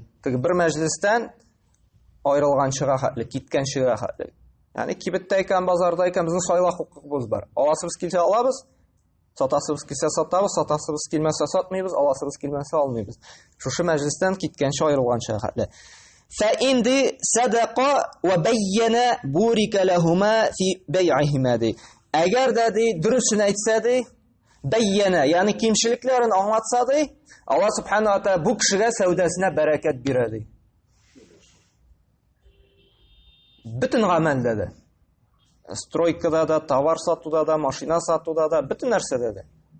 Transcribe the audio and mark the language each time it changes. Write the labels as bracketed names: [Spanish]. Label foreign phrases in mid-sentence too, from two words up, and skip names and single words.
[Tatar] Теге бер мәҗлестән айрылганчыга хәтле, киткәнчегә хәтле. Ягъни кибеттә икән, базарда икән, безнең сайлау хукукыбыз бар. Аласыбыз килсә алабыз, сатасыбыз килсә сатабыз, сатасыбыз килмәсә сатмыйбыз, аласыбыз килмәсә алмыйбыз. Шушы мәҗлестән киткәнче айрылганчыга хәтле. [Arabic] فإن صدق وبين بورك لهما في بيعهما ди. [Tatar] Әгәр дә ди дөресен әйтсә ди, бәйяна, ягъни кимчелекләрен аңлатса ди, Аллаһ [Arabic] سبحانه وتعالى [Tatar] бу кешегә сәүдәсенә бәрәкәт бирә ди. Бөтен гамәлдә дә. Стройкада да, товар сатуда да, машина сатуда да, бөтен нәрсәдә дә.